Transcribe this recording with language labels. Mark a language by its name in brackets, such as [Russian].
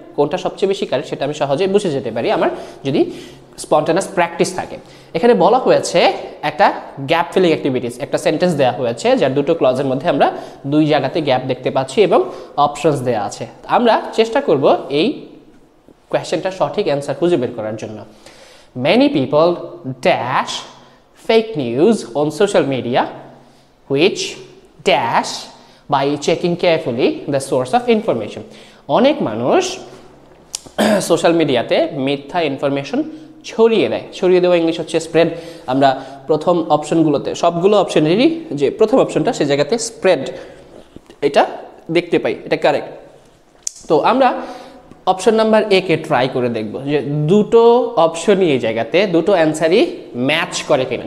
[Bangla] কোনটা সবচেয়ে বেশি কারেক্ট সেটা আমি সহজেই বুঝে যেতে পারি আমার যদি স্পন্টানাস প্র্যাকটিস থাকে। এখানে বলা হয়েছে একটা গ্যাপ ফিলিং অ্যাক্টিভিটিস, একটা সেন্টেন্স দেওয়া হয়েছে যার দুটো ক্লজের মধ্যে আমরা দুই জায়গাতে গ্যাপ দেখতে পাচ্ছি এবং অপশনস দেওয়া আছে। আমরা চেষ্টা করব এই কোয়েশ্চেনটা সঠিক অ্যান্সার খুঁজে বের করার জন্য। [English] Many people dash fake news on social media which dash by checking carefully the source of information. [Bangla] অনেক মানুষ সোশ্যাল মিডিয়াতে মিথ্যা ইনফরমেশন ছড়িয়ে দেয়। ছড়িয়ে দেওয়া ইংলিশ হচ্ছে স্প্রেড। আমরা প্রথম অপশনগুলোতে সবগুলো অপশনেরই যে প্রথম অপশনটা সে জায়গাতে স্প্রেড এটা দেখতে পাই, এটা কারেক্ট। তো আমরা option number A K try করে দেখব যে দুটো অপশনই এই জায়গাতে দুটো অ্যান্সারই ম্যাচ করে কিনা।